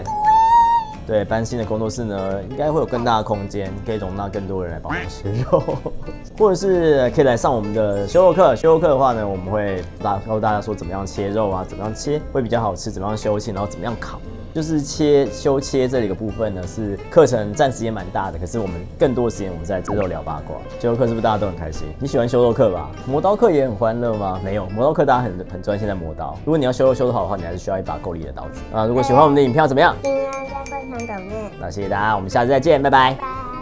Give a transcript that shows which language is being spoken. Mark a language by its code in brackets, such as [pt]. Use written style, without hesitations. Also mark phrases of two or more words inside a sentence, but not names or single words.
[zh] 對，搬新的工作室呢，應該會有更大的空間，可以容納更多人來幫我們切肉，或者是可以來上我們的修肉課。修肉課的話呢，我們會告訴大家說怎麼樣切肉啊，怎麼樣切會比較好吃，怎麼樣修切，然後怎麼樣烤。就是修切這裡的部分呢，是課程佔時間蠻大的，可是我們更多的時間我們在吃肉聊八卦。修肉課是不是大家都很開心？你喜歡修肉課吧？磨刀課也很歡樂嗎？沒有，磨刀課大家很專心在磨刀。如果你要修肉修得好的話，你還是需要一把夠力的刀子啊。如果喜歡我們的影片要怎麼樣？訂閱、加分享、抖內。那謝謝大家，我們下次再見，拜拜。